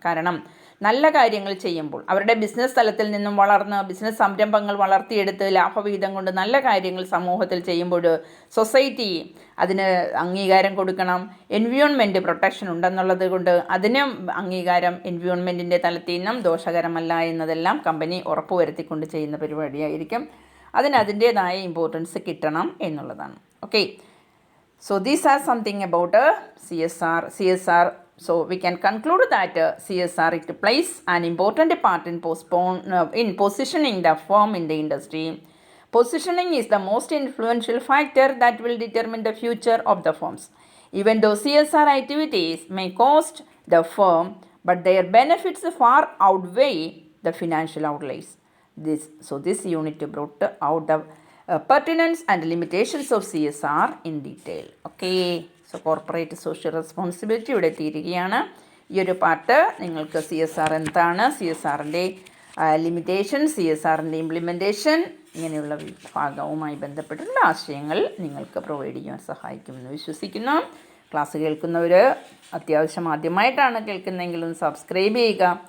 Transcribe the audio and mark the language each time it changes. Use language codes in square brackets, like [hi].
[ml] കാരണം നല്ല കാര്യങ്ങൾ ചെയ്യുമ്പോൾ അവരുടെ ബിസിനസ് തലത്തിൽ നിന്നും വളർന്ന് ബിസിനസ് സംരംഭങ്ങൾ വളർത്തിയെടുത്ത് ലാഭവിഹിതം കൊണ്ട് നല്ല കാര്യങ്ങൾ സമൂഹത്തിൽ ചെയ്യുമ്പോൾ സൊസൈറ്റി അതിന് അംഗീകാരം കൊടുക്കണം. എൻവയോൺമെൻറ്റ് പ്രൊട്ടക്ഷൻ ഉണ്ടെന്നുള്ളത് കൊണ്ട് അതിന് അംഗീകാരം എൻവയോൺമെൻറ്റിൻ്റെ തലത്തിൽ നിന്നും ദോഷകരമല്ല എന്നതെല്ലാം കമ്പനി ഉറപ്പുവരുത്തിക്കൊണ്ട് ചെയ്യുന്ന പരിപാടിയായിരിക്കും. അതിന് അതിൻ്റേതായ ഇമ്പോർട്ടൻസ് കിട്ടണം എന്നുള്ളതാണ്. Okay. [en] So these are something about CSR. So we can conclude that CSR it plays an important part in positioning the firm in the industry. Positioning is the most influential factor that will determine the future of the firms. Even though CSR activities may cost the firm, but their benefits far outweigh the financial outlays. This unit brought out the pertinence and limitations of CSR in detail. Okay. So corporate social responsibility [ml] ഇവിടെ തീരുകയാണ്. ഈ ഒരു part നിങ്ങൾക്ക് CSR എന്താണ്, CSRൻ്റെ limitation, CSRൻ്റെ implementation, ഇങ്ങനെയുള്ള ഭാഗവുമായി ബന്ധപ്പെട്ടുള്ള ആശയങ്ങൾ നിങ്ങൾക്ക് പ്രൊവൈഡ് ചെയ്യാൻ സഹായിക്കുമെന്ന് വിശ്വസിക്കുന്നു. ക്ലാസ് കേൾക്കുന്നവർ അത്യാവശ്യം ആദ്യമായിട്ടാണ് കേൾക്കുന്നതെങ്കിൽ ഒന്ന് സബ്സ്ക്രൈബ് ചെയ്യുക.